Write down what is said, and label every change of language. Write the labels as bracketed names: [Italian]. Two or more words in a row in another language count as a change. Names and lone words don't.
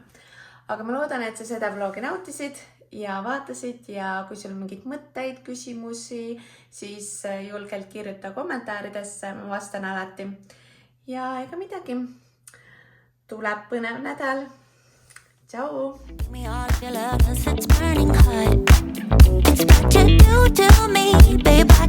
[Estonian] Aga ma loodan, et sa seda vlogi nautisid ja vaatasid ja kui sul on mingid mõtteid, küsimusi, siis julgelt kirjuta kommentaaridesse, ma vastan alati. Ja ega midagi. Tuleb põnev nädal tšau! [English] Give me all of your love 'cause it's burning hot. It's what you do to me, babe.